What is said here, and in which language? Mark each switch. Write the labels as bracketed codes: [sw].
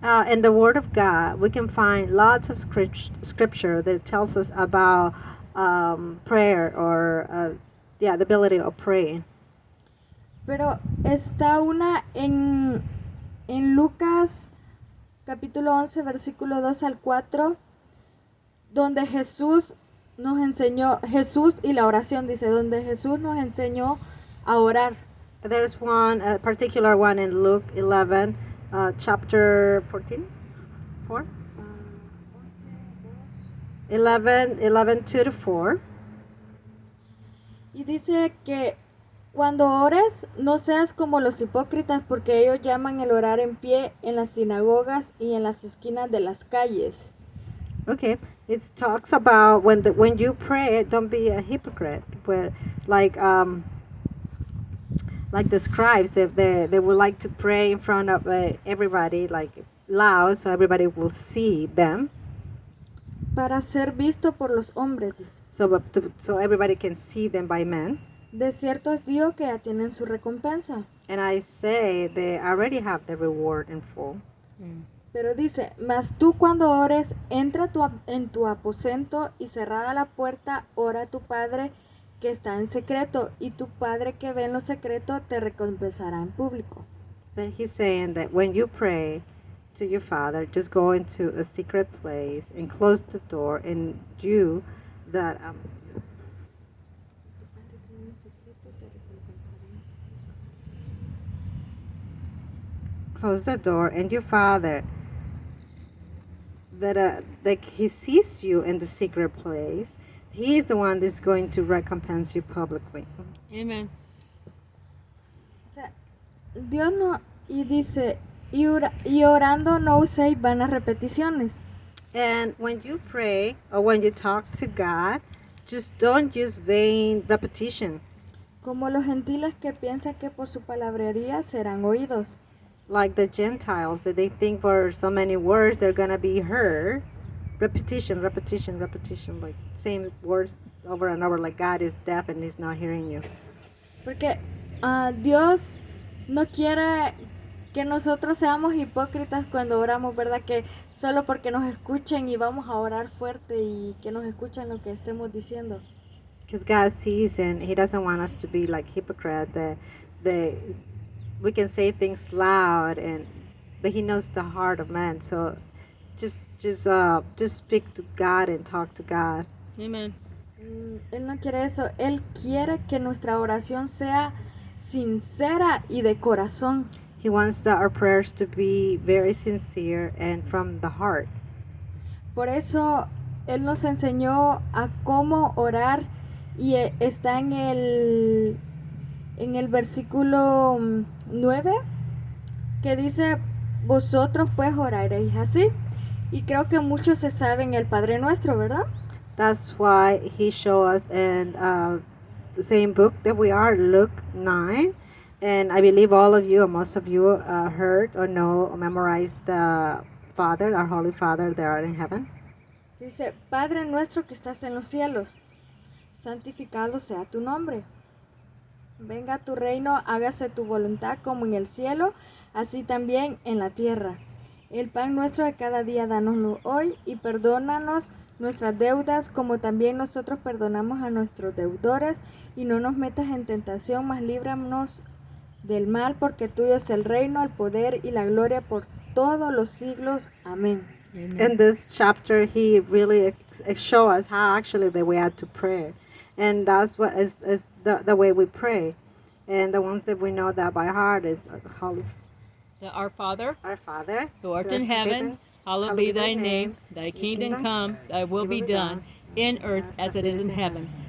[en] In the Word of God, we can find lots of scripture that tells us about prayer or the ability of praying. [es] Pero está una en Lucas capítulo 11 versículo 2 al 4, donde Jesús nos enseñó, Jesús y la oración dice, donde Jesús nos enseñó a orar. [en] There's one particular one in Luke 11, chapter 14, 4? 11, 2 to 4. [es] Y dice que cuando ores, no seas como los hipócritas, porque ellos llaman el orar en pie en las sinagogas y en las esquinas de las calles. [en] Okay, it talks about when you pray, don't be a hypocrite. But like the scribes, they would like to pray in front of everybody, like loud, so everybody will see them. [es] Para ser visto por los hombres, dice. [en] So everybody can see them by men. [es] De cierto os digo que ya tienen su recompensa. [en] And I say they already have the reward in full. [es] Pero dice, mas tú cuando ores, entra en tu aposento y cerrada la puerta, ora a tu Padre que está en secreto, y tu Padre que ve en lo secreto te recompensará en público. [en] But he's saying that when you pray to your Father, just go into a secret place and close the door, and you that close the door, and your Father that He sees you in the secret place, He is the one that's going to recompense you publicly. Amen. [es] O sea, Dios no, y dice, y orando no uséis vanas repeticiones. [en] And when you pray or when you talk to God, just don't use vain repetition. [es] Como los gentiles que piensan que por su palabrería serán oídos. [en] Like the Gentiles, that they think for so many words they're gonna be heard. Repetition, like same words over and over, like God is deaf and He's not hearing you. [es] Porque Dios no quiere que nosotros seamos hipócritas cuando oramos, ¿verdad? Que solo porque nos escuchen y vamos a orar fuerte y que nos escuchen lo que estemos diciendo. [en] Because God sees and He doesn't want us to be like hypocrite. That we can say things loud, but He knows the heart of man. So just speak to God and talk to God. Amen. [es] Él no quiere eso. Él quiere que nuestra oración sea sincera y de corazón. [en] He wants our prayers to be very sincere and from the heart. [es] Por eso Él nos enseñó a cómo orar, y está en el versículo 9, que dice, vosotros pues oraréis así. Y creo que muchos se saben el Padre Nuestro, ¿verdad? [en] That's why He showed us in the same book that we are, Luke 9, And I believe all of you, or most of you, heard or know or memorized the Father, our Holy Father, that are in heaven. [es] Dice, Padre nuestro que estás en los cielos, santificado sea tu nombre. Venga tu reino, hágase tu voluntad como en el cielo, así también en la tierra. El pan nuestro de cada día, dánoslo hoy y perdónanos nuestras deudas como también nosotros perdonamos a nuestros deudores y no nos metas en tentación, mas líbranos del mal, porque tuyo es el reino, el poder y la gloria por todos los siglos. Amén. [en] In this chapter, he really show us how actually the way out to pray, and that's what is the way we pray, and the ones that we know that by heart is Holy Our Father, Our Father, who art in heaven, hallowed be thy name. Thy kingdom come, thy will be done, in earth as it is in heaven.